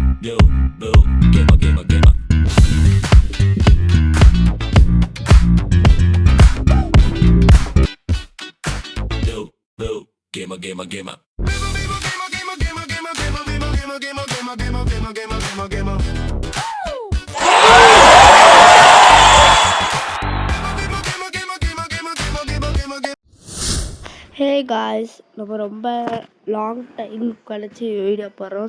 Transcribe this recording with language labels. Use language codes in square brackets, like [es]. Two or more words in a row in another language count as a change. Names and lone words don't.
[en] Yo, yo, gamer, gamer, gamer. Yo, yo, gamer, gamer, gamer. hey guys, [ta] நம்ம ரொம்ப [en] long time [ta] கழிச்சு வீடியோ போடுறோம்.